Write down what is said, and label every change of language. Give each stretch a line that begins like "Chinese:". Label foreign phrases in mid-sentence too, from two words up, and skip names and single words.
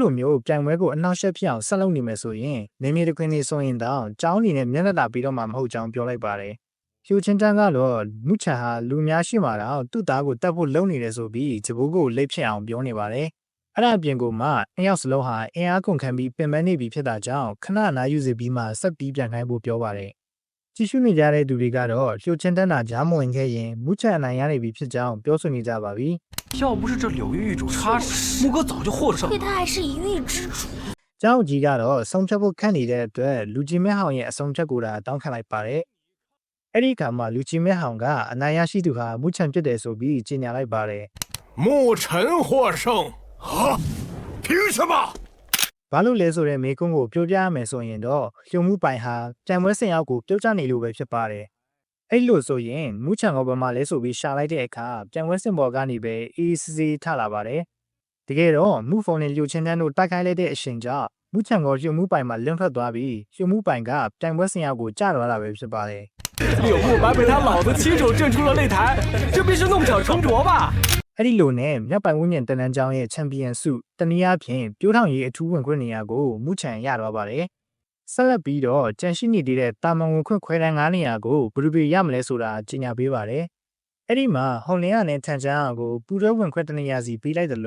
Burmese: လိုမျိုးပြိုင်ပွဲကိုအနှောက်အယှက်ဖြစ်အောင်ဆက်လုပ်နေမယ်ဆိုရင်နေမြေတခင်တွေဆိုရင်တော့ကျောင်းအနေနဲ့မျက်နှာသာပြီးတော့မှမဟုတ်ကြောင်းပြောလိုက်ပါတယ်။လျိုချင်းတန်းကတော့မူချန်ဟာလူများရှိမှတော့သူ့သားကိုတတ်ဖို့လုပ်နေတယ်ဆိုပြီးဂျပူးကိုလိပ်ဖြစ်အောင်ပြောနေပါတယ်။အဲ့ဒါအပြင်ကိုမှအယောက်စလုံးဟာအင်အားကုန်ခံပြီးပင်ပန်းနေပြီဖြစ်တာကြောင့်ခဏနာယူစီပြီးမှဆက်ပြီးပြန်ခိုင်းဖို့ပြောပါတယ်။ကြည့်ရှုနေကြတဲ့သူတွေကတော့လျိုချင်းတန်းတာကြားမဝင်ခဲ့ရင်မူချန်အနိုင်ရနေပြီဖြစ်ကြောင်းပြောဆိုနေကြပါပြီ
Chinese: ။要不是这柳玉玉主插手，木哥早就获胜。对他还是一玉之主。
Burmese: ကျောင်းကြီးကတော့ဆုံးဖြတ်ဖို့ခန့်နေတဲ့အတွက်လူကြီးမဲဟောင်ရဲ့အဆုံးဖြတ်ကိုတောင်းခံလိုက်ပါတယ်။အဲ့ဒီခါမှာလူကြီးမဲဟောင်ကအနိုင်ရရှိသူဟာမူချန်ဖြစ်တယ်ဆိုပြီးကြေညာလိုက်ပါတယ်
Chinese: “木尘获胜”啊？凭什么？
Burmese: ဘာလို့လဲဆိုတဲ့မေကွန်းကိုပြောပြရမယ်ဆိုရင်တော့လျုံမှုပိုင်ဟာကြံပွဲစင်ရောက်ကိုပြောကြနေလို့ပဲဖြစ်ပါတယ်။အဲ့လိုဆိုရင်မူချန်ကဘာမှလဲဆိုပြီးရှာလိုက်တဲ့အခါကြံပွဲစင်ပေါ်ကနေပဲအေးစီစီထလာပါတယ်။တကယ်တော့မူဖုံနဲ့လျိုချင်းတန်းတို့တိုက်ခိုက်လိုက်တဲ့အချိန်ကျမူချန်ကလျုံမှုပိုင်မှာလင်းထွက်သွားပြီးလျုံမှုပိုင်ကကြံပွဲစင်ရောက်ကိုကျသွားတာပဲဖြစ်ပါတယ်
Chinese: 柳木白被他老子亲手震出了擂台，这必是弄巧成拙吧？
Burmese: အဲ့ဒီလိုနဲ့မြောက်ပိုင်ဝင်းမြင့်တန်တန်းကျောင်းရဲ့ချန်ပီယံဆုတနည်းအားဖြင့်ပြိုးထောင်ရေးအထူးဝင်ခွင့်နေရာကိုမူချန်ရသွားပါတယ်။ဆက်လက်ပြီးတော့ကြံရှိနေတဲ့တာမန်ဝင်ခွင့်ခွဲတန်း 9နေရာကိုဘယ်လိုရမလဲဆိုတာကြေညာပေးပါတယ်။အဲ့ဒီမှာဟောင်လင်းရနဲ့ထန်ချန်းအောင်ကိုပူရဲဝင်ခွင့်တနေရာစီပေးလိုက်တယ်